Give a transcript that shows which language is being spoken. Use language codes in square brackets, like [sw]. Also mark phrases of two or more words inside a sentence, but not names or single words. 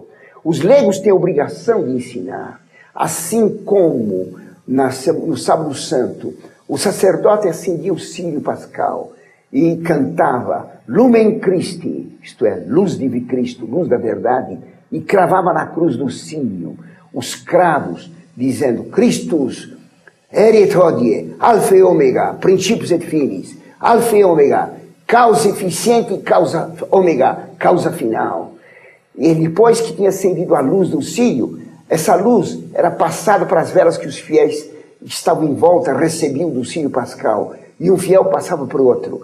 [pt] Os leigos têm a obrigação de ensinar, assim como no Sábado Santo, o sacerdote acendia o círio pascal e cantava [la] Lumen Christi, [pt] isto é, luz de Cristo, luz da verdade, e cravava na cruz do círio os cravos, dizendo [la] Christus erit hodie, [pt] alfa e omega, [la] principius et finis, [pt] alfa e omega, causa eficiente e causa ômega, causa final. E depois que tinha acendido a luz do círio, essa luz era passada para as velas que os fiéis que estavam em volta recebiam do círio pascal, e um fiel passava para o outro.